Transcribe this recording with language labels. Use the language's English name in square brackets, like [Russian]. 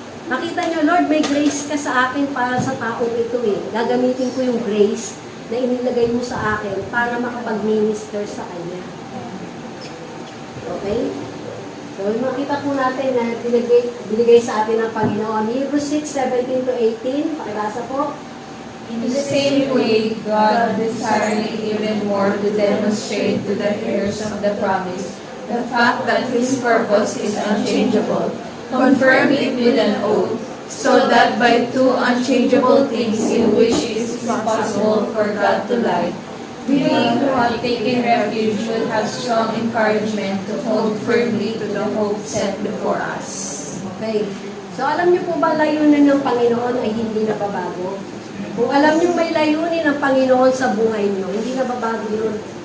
[Filipino] Makita nyo, Lord, may grace ka sa akin para sa taong ito eh. Gagamitin ko yung grace na inilagay mo sa akin para makapag-minister sa Kanya. Okay? So, makita po natin na binigay sa atin ng Panginoon. Hebrews 6:17-18. Pakibasa po. [English] In the same way, God, desiring even more to demonstrate to the heirs of the promise the fact that His purpose is unchangeable, confirmed it with an oath, so that by two unchangeable things in which it is impossible for God to lie, we who have taken refuge will have strong encouragement to hold firmly to the hope set before us. Okay. [Filipino] So, alam niyo po ba layunin ng Panginoon ay hindi nababago? Kung alam niyo may layunin ng Panginoon sa buhay niyo, hindi nababago yun.